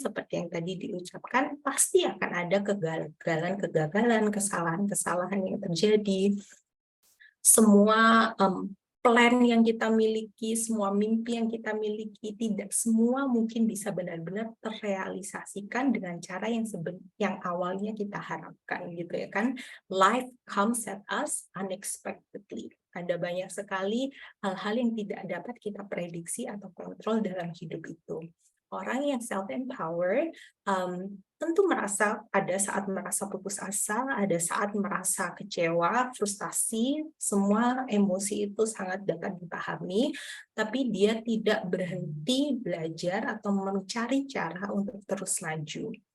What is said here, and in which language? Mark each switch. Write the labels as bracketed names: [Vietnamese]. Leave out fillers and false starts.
[Indonesian] Seperti yang tadi diucapkan, pasti akan ada kegagalan, kesalahan-kesalahan yang terjadi. Semua plan yang kita miliki, semua mimpi yang kita miliki, tidak semua mungkin bisa benar-benar terrealisasikan dengan cara yang awalnya kita harapkan, gitu ya kan. [English] Life comes at us unexpectedly. [Indonesian] Ada banyak sekali hal-hal yang tidak dapat kita prediksi atau kontrol dalam hidup itu. Orang yang self-empowered tentu ada saat merasa putus asa, ada saat merasa kecewa, frustasi, semua emosi itu sangat dapat dipahami, tapi dia tidak berhenti belajar atau mencari cara untuk terus maju.